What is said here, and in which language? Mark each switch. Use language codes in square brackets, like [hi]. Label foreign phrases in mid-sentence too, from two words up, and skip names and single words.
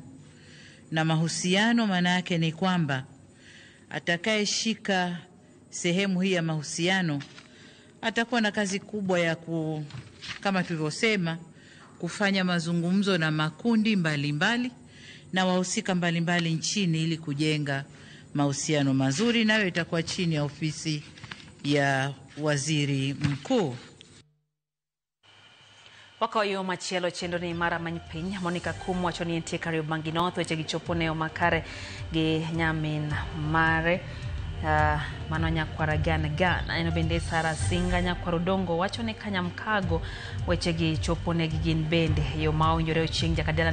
[sw] Na mahusiano maana yake ni kwamba atakayeshika sehemu hii ya mahusiano atakuwa na kazi kubwa ya kama tulivyosema, kufanya mazungumzo na makundi mbalimbali na wahusika mbalimbali nchini ili kujenga mahusiano mazuri, nayo itakuwa chini ya ofisi ya Waziri Mkuu. [luo] Waka yo machielo chendo ni mara manypiny Monica Kum wacho ni entie Kariobangi North weche gichopo ne makare gi nyamin mare mano nyakwara Gana eno bende Sara Singa nyakwaro Dongo wacho ni Kanyamkago weche gichopo ne gin bende yo ma owinjore ochieng' jakadala